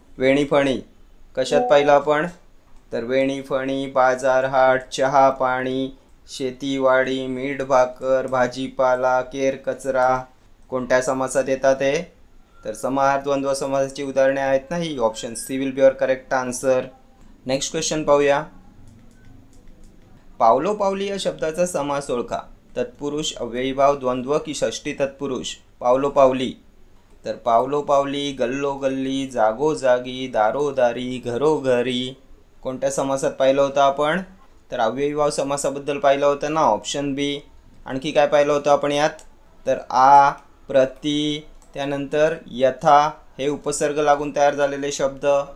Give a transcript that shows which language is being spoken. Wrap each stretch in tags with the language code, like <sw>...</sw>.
<mr>वेणीफणी कशात पाहिलं आपण? तर वेणीफणी बाजार हाट, चहा पाणी, शेतीवाडी, मीठ भाकर, भाजीपाला, केर कचरा कोणत्या समासात येतात ते? तर समाहार द्वंद्व समासाची उदाहरणे आहेत ना ही.</mr> <en>Option C will be your correct answer.</en> <mr>Next question पाहूया. पावलोपावली या शब्दाचा समास ओळखा. तत्पुरुष, अव्ययीभाव, द्वंद्व की षष्ठी तत्पुरुष? पावलोपावली. तर पावलोपावली, गल्लोगल्ली, जागोजागी, दारोदारी, घरोघरी कोणत्या समासात पाहिलं होतं आपण? तर अव्ययीभाव समासाबद्दल पाहिलं होतं ना, ऑप्शन बी. आणखी काय पाहिलं होतं आपण यात? तर आ, प्रति, त्यानंतर यथा हे उपसर्ग लागून तयार झालेले शब्द.</mr>